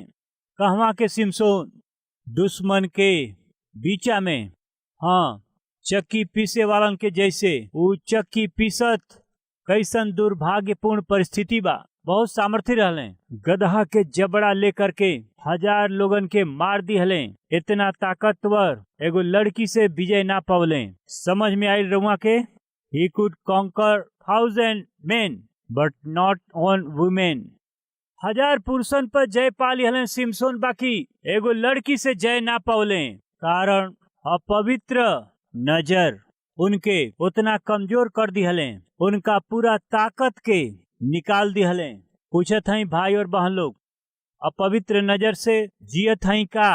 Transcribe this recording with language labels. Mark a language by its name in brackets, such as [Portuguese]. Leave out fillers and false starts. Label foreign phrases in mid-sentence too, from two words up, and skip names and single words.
[Bhojpuri] कहवा के सिमसोन, दुश्मन के बीचा में, हाँ, चक्की पीसे वालन के जैसे वो चक्की पीसत। कैसन दुर्भाग्यपूर्ण परिस्थिति बा। बहुत सामर्थ्य रहले, गदहा के जबड़ा लेकर के 1000 लोगन के मार दिहले। इतना ताकतवर एगो लड़की से विजय ना पवले। समझ में आई रउआ के, [English] he could conquer 1000 men but not on women। [Bhojpuri] 1000 पुरुषन पर जय पा लिहले सिमसोन, बाकी एगो लड़की से जय ना पवले। कारण अपवित्र नजर उनके उतना कमजोर कर दिहले, उनका पूरा ताकत के निकाल दिहले। पूछत हई भाई और बहन लोग, अपवित्र नजर से जियत हई का?